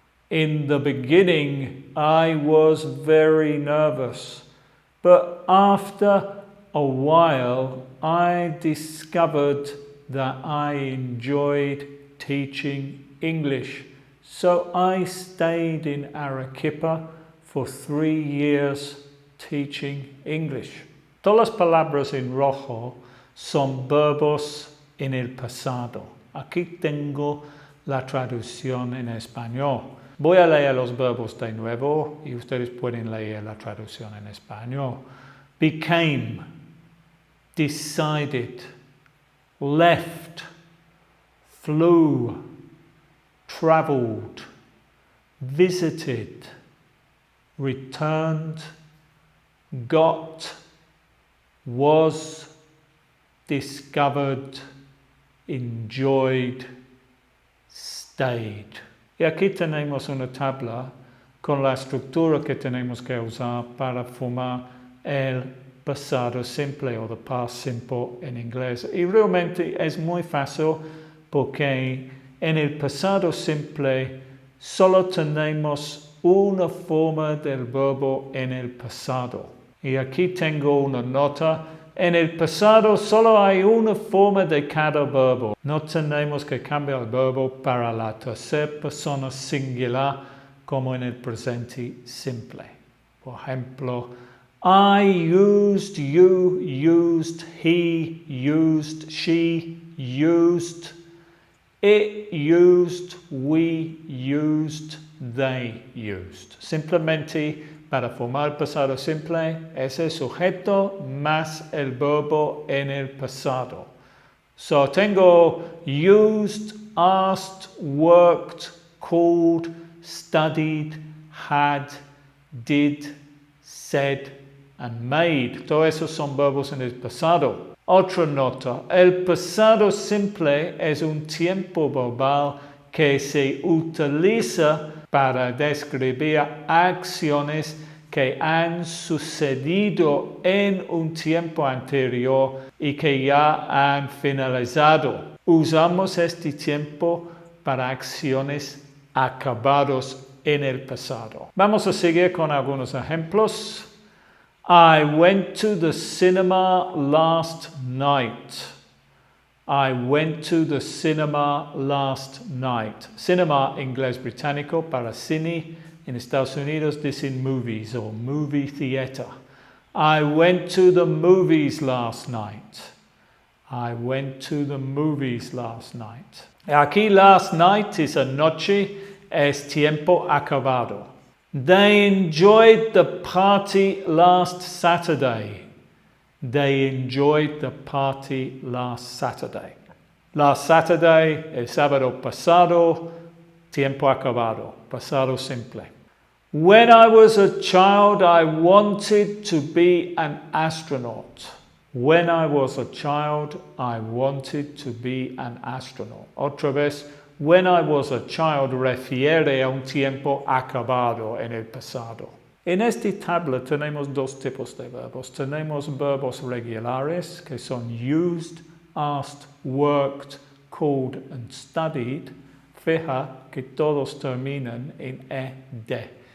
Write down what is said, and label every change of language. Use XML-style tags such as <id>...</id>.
<en>In the beginning, I was very nervous, but after a while, I discovered that I enjoyed teaching English. So I stayed in Arequipa for 3 years teaching English.</en> <es>Todas las palabras en rojo son verbos en el pasado. Aquí tengo la traducción en español. Voy a leer los verbos de nuevo y ustedes pueden leer la traducción en español.</es> <en>Became, decided, left, flew, traveled, visited, returned, got, was, discovered, enjoyed, stayed.</en> <es>Y aquí tenemos una tabla con la estructura que tenemos que usar para formar el pasado simple o</es> <en>the past simple</en> <es>en inglés. Y realmente es muy fácil porque en el pasado simple solo tenemos una forma del verbo en el pasado. Y aquí tengo una nota. En el pasado solo hay una forma de cada verbo. No tenemos que cambiar el verbo para la tercera persona singular como en el presente simple. Por ejemplo,</es> <en>I used, you used, he used, she used, it used, we used, they used.</en> <es>Simplemente para formar el pasado simple es el sujeto más el verbo en el pasado.</es> <en>So</en> <es>tengo</es> <en>used, asked, worked, called, studied, had, did, said, and made.</en> <es>Todos esos son verbos en el pasado. Otra nota, el pasado simple es un tiempo verbal que se utiliza para describir acciones que han sucedido en un tiempo anterior y que ya han finalizado. Usamos este tiempo para acciones acabadas en el pasado. Vamos a seguir con algunos ejemplos.</es> <en>I went to the cinema last night. I went to the cinema last night.</en> <es>Cinema, inglés británico, para cine. En Estados Unidos dicen</es> <en>movies or movie theater. I went to the movies last night. I went to the movies last night.</en> <es>Aquí last night es anoche, es tiempo acabado.</es> <en>They enjoyed the party last Saturday. They enjoyed the party last Saturday.</en> <es>Last Saturday, el sábado pasado, tiempo acabado, pasado simple.</es> <en>When I was a child, I wanted to be an astronaut. When I was a child, I wanted to be an astronaut.</en> <es>Otra vez,</es> <en>when I was a child</en> <es>refiere a un tiempo acabado en el pasado. En esta tabla tenemos dos tipos de verbos. Tenemos verbos regulares que son</es> <en>used, asked, worked, called and studied.</en> <es>Fija que todos terminan en ed.</es>